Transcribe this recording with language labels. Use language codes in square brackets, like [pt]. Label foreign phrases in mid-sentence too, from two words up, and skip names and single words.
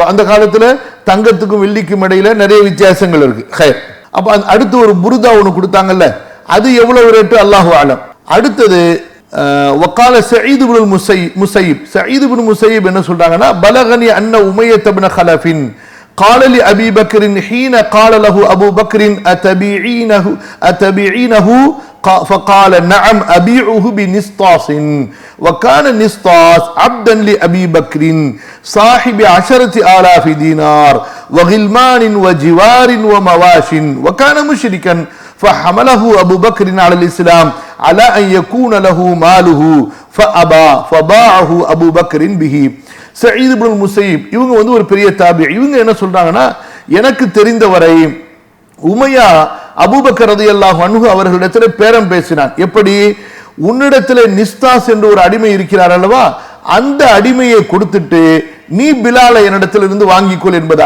[ta] அந்த காலத்துல தங்கத்துக்கும் வெள்ளிக்கும் இடையில நிறைய வித்தியாசங்கள் இருக்கு. அப்ப அடுத்து ஒரு புருதா ஒண்ணு கொடுத்தாங்கல்ல, அது எவ்வளவு ரேட்டு [ar] الله أعلم. [ta] அடுத்தது வக்கால சயீத் இப்னு முஸையிப். சயீத் இப்னு முஸையிப் என்ன சொல்றாங்கன்னா, [ar] بلغني أن أمية بن خلف قال لأبي بكر حين قال له أبو بكر أتبيعينه فقال نعم أبيعه بنسطاس وكان نسطاس عبدا لأبي بكر صاحب 10,000 دينار وغلمان وجوار ومواش وكان مشركا فحمله أبو بكر على الإسلام على أن يكون له ماله فأبى فباعه أبو بكر به. [ta] சயீத் இப்னு முஸையிப் இவங்க ஒரு பெரிய தாபி. இவங்க என்ன சொல்றாங்கன்னா, எனக்கு தெரிந்தவரை உமையா அபூபக்கர் [ar] رضي الله عنه [ta] அவர்களிடத்தில் பேரம் பேசினான். எப்படி? உன்னிடத்தில் நிஸ்தாஸ் என்று ஒரு அடிமை இருக்கிறார் அல்லவா, அந்த அடிமையை கொடுத்துட்டு நீ பிலாலை என்னிடத்தில் இருந்து வாங்கிக்கொள் என்பதாக.